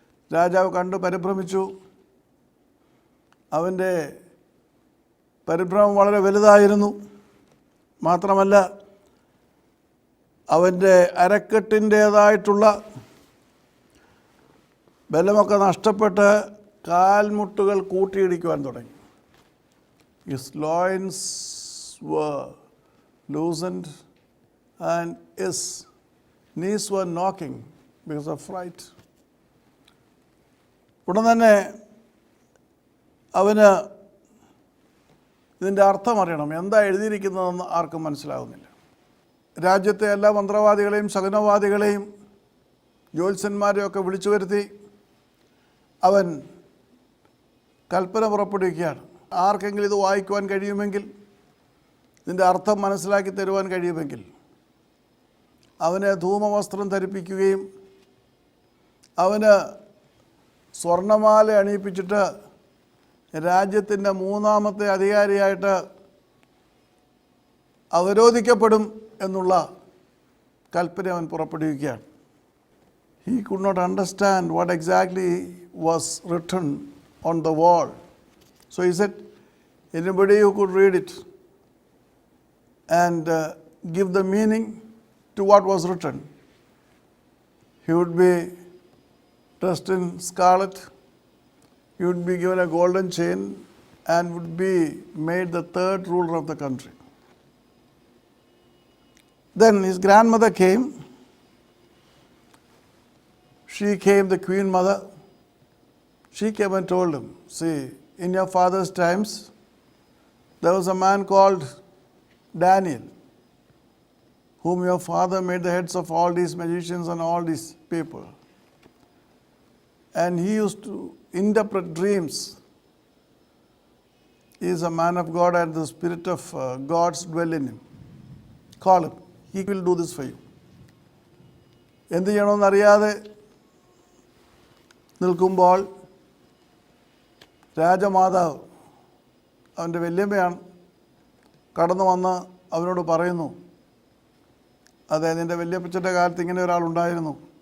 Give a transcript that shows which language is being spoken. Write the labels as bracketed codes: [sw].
[ml] രാജാവ് കണ്ടു പരിഭ്രമിച്ചു. അവൻ്റെ പരിഭ്രമം വളരെ വലുതായിരുന്നു. മാത്രമല്ല അവൻ്റെ അരക്കെട്ടിൻ്റേതായിട്ടുള്ള ബലമൊക്കെ നഷ്ടപ്പെട്ട് കാൽമുട്ടുകൾ കൂട്ടിയിടിക്കുവാൻ തുടങ്ങി. [en] His loins were loosened and his knees were knocking because of fright. [ml] ഉടൻ തന്നെ അവന് ഇതിൻ്റെ അർത്ഥം അറിയണം. എന്താ എഴുതിയിരിക്കുന്നതെന്ന് ആർക്കും മനസ്സിലാകുന്നില്ല. രാജ്യത്തെ എല്ലാ മന്ത്രവാദികളെയും ശകുനവാദികളെയും ജ്യോത്സ്യന്മാരെയൊക്കെ വിളിച്ചു വരുത്തി അവൻ കൽപ്പന പുറപ്പെടുവിക്കുകയാണ്. ആർക്കെങ്കിലും ഇത് വായിക്കുവാൻ കഴിയുമെങ്കിൽ, ഇതിൻ്റെ അർത്ഥം മനസ്സിലാക്കി തരുവാൻ കഴിയുമെങ്കിൽ അവനെ ധൂമവസ്ത്രം ധരിപ്പിക്കുകയും അവന് സ്വർണമാല അണിയിപ്പിച്ചിട്ട് രാജ്യത്തിൻ്റെ 3ാമത്തെ അധികാരിയായിട്ട് അവരോധിക്കപ്പെടും എന്നുള്ള കൽപ്പന അവൻ പുറപ്പെടുവിക്കുകയാണ്. [en] He could not understand what exactly was written on the wall. So he said, anybody who could read it and give the meaning to what was written, he would be dressed in scarlet, he would be given a golden chain and would be made the 3rd ruler of the country. Then his grandmother came. She came, the queen mother. She came and told him, see, in your father's times, there was a man called Daniel, whom your father made the heads of all these magicians and all these people. And he used to interpret dreams. He is a man of God and the Spirit of God's dwell in him. Call him. He will do this for you. [ml] എന്ത് ചെയ്യണമെന്നറിയാതെ നിൽക്കുമ്പോൾ രാജമാതാവ്, അവൻ്റെ വല്യമ്മയാണ്, കടന്നു വന്ന് അവനോട് പറയുന്നു, അതെ, നിൻ്റെ വല്യപ്പച്ചൻ്റെ കാലത്ത് ഇങ്ങനെ ഒരാളുണ്ടായിരുന്നു.